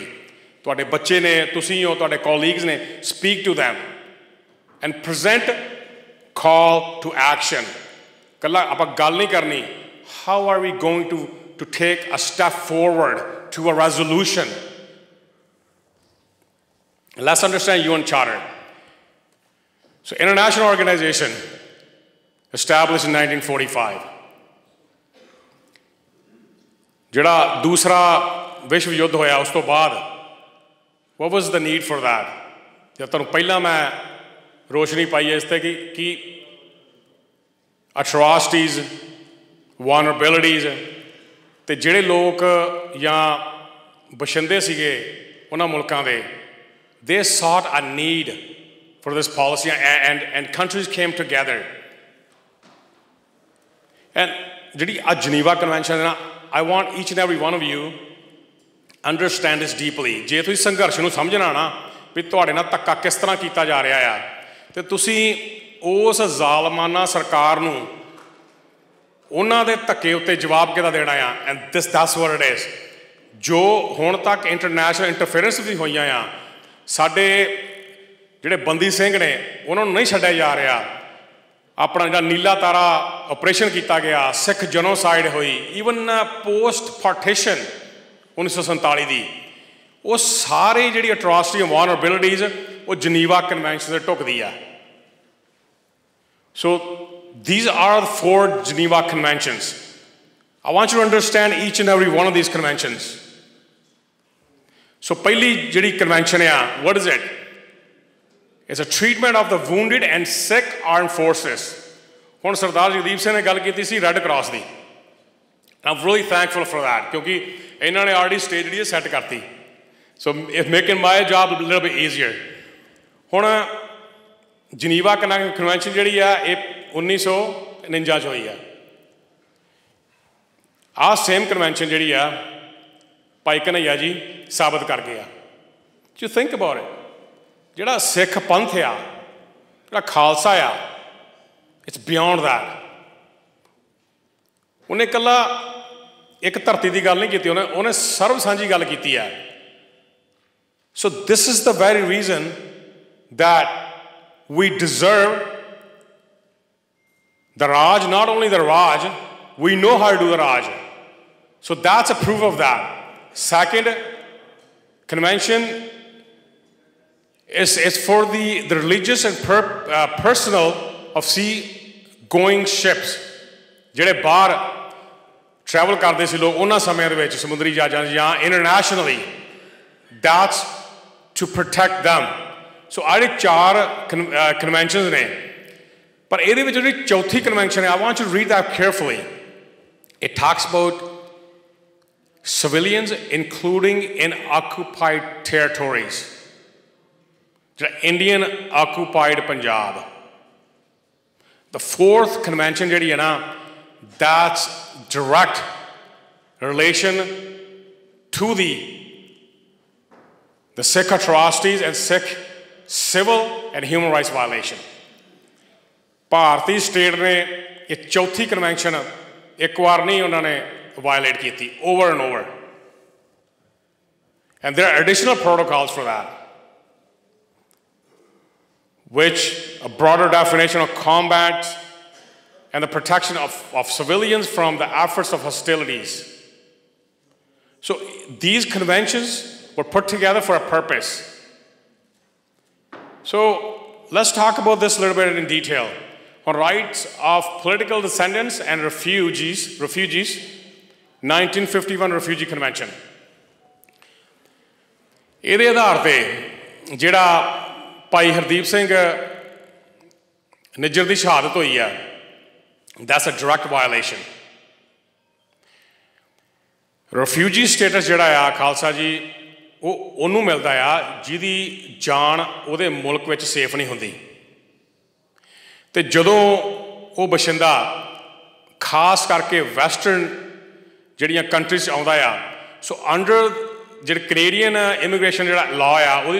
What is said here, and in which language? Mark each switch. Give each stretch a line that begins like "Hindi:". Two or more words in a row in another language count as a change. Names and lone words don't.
Punjabi: ਤੁਹਾਡੇ ਬੱਚੇ ਨੇ, ਤੁਸੀਂ ਹੋ, ਤੁਹਾਡੇ ਕੋਲੀਗਸ ਨੇ,
English: speak to them and present call to action.
Punjabi: ਇਕੱਲਾ ਆਪਾਂ ਗੱਲ ਨਹੀਂ ਕਰਨੀ,
English: how are we going to take a step forward to a resolution. let's understand UN Charter. So international organization established in 1945.
Punjabi: ਜਿਹੜਾ ਦੂਸਰਾ ਵਿਸ਼ਵ ਯੁੱਧ ਹੋਇਆ ਉਸ ਤੋਂ ਬਾਅਦ
English: what was the need for that?
Punjabi: ਜਦ ਤੁਹਾਨੂੰ ਪਹਿਲਾਂ ਮੈਂ ਰੋਸ਼ਨੀ ਪਾਈ ਹੈ ਇਸ 'ਤੇ ਕਿ
English: atrocities, vulnerabilities,
Punjabi: ਅਤੇ ਜਿਹੜੇ ਲੋਕ ਜਾਂ ਬਸ਼ਿੰਦੇ ਸੀਗੇ ਉਹਨਾਂ ਮੁਲਕਾਂ ਦੇ,
English: they sought a need for this policy, and countries came together.
Punjabi: And ਜਿਹੜੀ ਆ Geneva Convention ਹੈ ਨਾ,
English: I want each and every one of you understand this deeply.
Punjabi: ਜੇ ਤੁਸੀਂ ਸੰਘਰਸ਼ ਨੂੰ ਸਮਝਣਾ ਨਾ ਵੀ ਤੁਹਾਡੇ ਨਾਲ ਧੱਕਾ ਕਿਸ ਤਰ੍ਹਾਂ ਕੀਤਾ ਜਾ ਰਿਹਾ ਆ, ਤੇ ਤੁਸੀਂ ਉਸ ਜ਼ਾਲਮਾਨਾ ਸਰਕਾਰ ਨੂੰ ਉਹਨਾਂ ਦੇ ਧੱਕੇ ਉੱਤੇ ਜਵਾਬ ਕਿਹਦਾ ਦੇਣਾ ਆ।
English: ਐਂਡ that's what it is.
Punjabi: ਜੋ ਹੁਣ ਤੱਕ
English: international interference
Punjabi: ਵੀ ਹੋਈਆਂ ਆ, ਸਾਡੇ ਜਿਹੜੇ ਬੰਦੀ ਸਿੰਘ ਨੇ ਉਹਨਾਂ ਨੂੰ ਨਹੀਂ ਛੱਡਿਆ ਜਾ ਰਿਹਾ। ਆਪਣਾ ਜਿਹੜਾ ਨੀਲਾ ਤਾਰਾ ਆਪਰੇਸ਼ਨ ਕੀਤਾ ਗਿਆ, ਸਿੱਖ ਜੈਨੋਸਾਈਡ ਹੋਈ,
English: even post partition
Punjabi: 1947 ਦੀ, ਉਹ ਸਾਰੇ ਜਿਹੜੀ
English: atrocity vulnerabilities
Punjabi: ਉਹ ਜਨੀਵਾ ਕਨਵੈਨਸ਼ਨ ਦੇ ਢੁਕਦੀ ਆ।
English: ਸੋ these are the 4 Geneva Conventions. I want you to understand each and every one of these conventions.
Punjabi: So ਪਹਿਲੀ ਜਿਹੜੀ ਕਨਵੈਨਸ਼ਨ ਆ,
English: what is it? It's a treatment of the wounded and sick armed forces.
Punjabi: ਹੁਣ ਸਰਦਾਰ ਜਗਦੀਪ ਸਿੰਘ ਨੇ ਗੱਲ ਕੀਤੀ ਸੀ ਰੈੱਡ ਕਰਾਸ ਦੀ।
English: I'm really thankful for that,
Punjabi: ਕਿਉਂਕਿ ਇਹਨਾਂ ਨੇ ਆਲਰੇਡੀ ਸਟੇਜ ਜਿਹੜੀ ਸੈੱਟ ਕਰਤੀ।
English: So it's making my job a little bit easier.
Punjabi: ਹੁਣ ਜਨੀਵਾ ਕਨਵੈਨਸ਼ਨ ਜਿਹੜੀ ਆ ਇਹ 1949 'ਚ ਹੋਈ ਆ। ਆਹ
English: same convention
Punjabi: ਜਿਹੜੀ ਆ ਭਾਈ ਕਨ੍ਹਈਆ ਜੀ ਸਾਬਤ ਕਰ ਗਏ ਆ।
English: You think about it.
Punjabi: ਜਿਹੜਾ ਸਿੱਖ ਪੰਥ ਆ, ਜਿਹੜਾ ਖਾਲਸਾ ਆ,
English: it's beyond that.
Punjabi: ਉਹਨੇ ਇਕੱਲਾ ਇੱਕ ਧਰਤੀ ਦੀ ਗੱਲ ਨਹੀਂ ਕੀਤੀ, ਉਹਨੇ ਸਰਬ ਸਾਂਝੀ ਗੱਲ ਕੀਤੀ ਹੈ।
English: so this is the very reason that we deserve the Raj, not only the Raj, we know how to do the Raj. So that's a proof of that. Second convention is for the religious and personal of sea-going ships.
Punjabi: ਜਿਹੜੇ ਬਾਹਰ ਟਰੈਵਲ ਕਰਦੇ ਸੀ ਲੋਕ ਉਹਨਾਂ ਸਮਿਆਂ ਦੇ ਵਿੱਚ ਸਮੁੰਦਰੀ ਜਹਾਜ਼ਾਂ ਜਾਂ
English: internationally, that's to protect them.
Punjabi: ਸੋ ਆਹ ਜਿਹੜੇ 4 ਕਨਵੈਨਸ਼ਨਸ ਨੇ, ਪਰ ਇਹਦੇ ਵਿੱਚ ਜਿਹੜੀ ਚੌਥੀ ਕਨਵੈਨਸ਼ਨ ਹੈ,
English: I want you to read that carefully. It talks about civilians including in occupied territories. ਜਿਹੜਾ Indian occupied Punjab. The 4th convention
Punjabi: ਜਿਹੜੀ ਹੈ ਨਾ,
English: that's direct relation to the Sikh atrocities and Sikh civil and human rights violation.
Punjabi: ਭਾਰਤੀ ਸਟੇਟ ਨੇ ਇਹ ਚੌਥੀ ਕਨਵੈਨਸ਼ਨ ਇੱਕ ਵਾਰ ਨਹੀਂ ਉਹਨਾਂ ਨੇ ਵਾਇਲੇਟ ਕੀਤੀ,
English: over and over. And there are additional protocols for that, which a broader definition of combat and the protection of civilians from the efforts of hostilities. So these conventions were put together for a purpose. So let's talk about this a little bit in detail. On rights of political descendants and refugees, 1951 Refugee Convention.
Punjabi: ਇਹਦੇ ਆਧਾਰ ਤੇ ਜਿਹੜਾ ਭਾਈ ਹਰਦੀਪ ਸਿੰਘ ਨਿੱਜਰ ਦੀ ਸ਼ਹਾਦਤ ਹੋਈ ਹੈ,
English: that's a direct violation। refugee status
Punjabi: ਜਿਹੜਾ ਆ ਖਾਲਸਾ ਜੀ ਉਹ ਉਹਨੂੰ ਮਿਲਦਾ ਆ ਜਿਹਦੀ ਜਾਨ ਉਹਦੇ ਮੁਲਕ ਵਿੱਚ ਸੇਫ ਨਹੀਂ ਹੁੰਦੀ। ਅਤੇ ਜਦੋਂ ਉਹ ਬਸ਼ਿੰਦਾ ਖਾਸ ਕਰਕੇ ਵੈਸਟਰਨ ਜਿਹੜੀਆਂ ਕੰਟਰੀਜ਼ 'ਚ ਆਉਂਦਾ ਆ,
English: so under
Punjabi: ਜਿਹੜਾ
English: Canadian immigration
Punjabi: ਜਿਹੜਾ ਲਾਅ ਆ ਉਹਦੀ